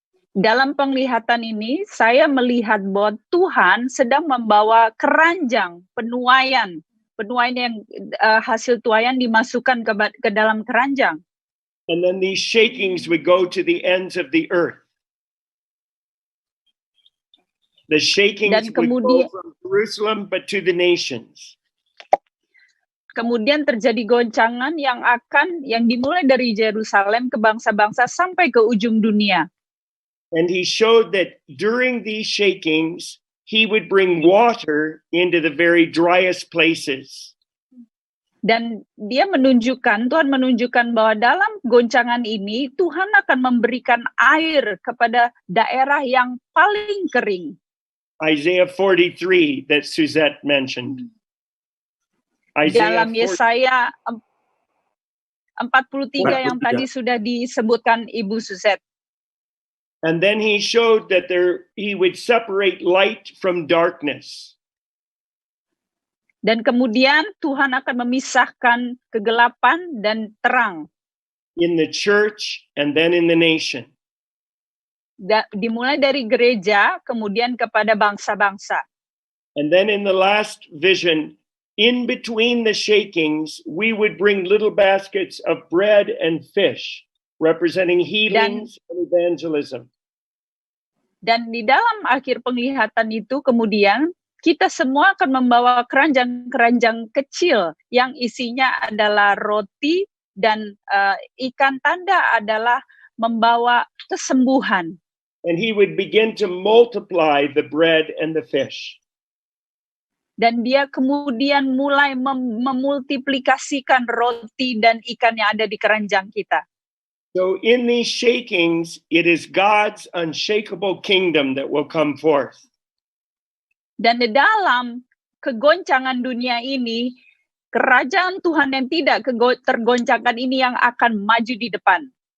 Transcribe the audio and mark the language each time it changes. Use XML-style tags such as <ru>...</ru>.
<id>Dalam penglihatan ini, saya melihat bahwa Tuhan sedang membawa keranjang penuaian yang hasil tuaian dimasukkan ke dalam keranjang.</id> <en>And then these shakings would go to the ends of the earth. The shakings would go from Jerusalem but to the nations.</en> <id>Kemudian terjadi goncangan yang dimulai dari Yerusalem ke bangsa-bangsa sampai ke ujung dunia.</id> <en>And he showed that during these shakings, he would bring water into the very driest places.</en> <id>Dan Tuhan menunjukkan bahwa dalam goncangan ini, Tuhan akan memberikan air kepada daerah yang paling kering.</id> <en>Isaiah 43 that Suzette mentioned.</en> <id>Dalam Yesaya 43 yang tadi sudah disebutkan Ibu Suzette.</id> <en>And then he showed that he would separate light from darkness.</en> <id>Dan kemudian Tuhan akan memisahkan kegelapan dan terang.</id> <en>In the church and then in the nation.</en> <id>Dimulai dari gereja, kemudian kepada bangsa-bangsa.</id> <en>And then in the last vision, in between the shakings, we would bring little baskets of bread and fish, representing healings and evangelism.</en> <id>Dan di dalam akhir penglihatan itu kemudian kita semua akan membawa keranjang-keranjang kecil yang isinya adalah roti dan ikan tanda adalah membawa kesembuhan.</id> <en>And he would begin to multiply the bread and the fish.</en> <id>Dan dia kemudian mulai memultiplikasikan roti dan ikan yang ada di keranjang kita.</id> <en>So in these shakings, it is God's unshakable kingdom that will come forth.</en> <id>Dan di dalam kegoncangan dunia ini, kerajaan Tuhan yang tidak tergoncangkan ini yang akan maju di depan.</id>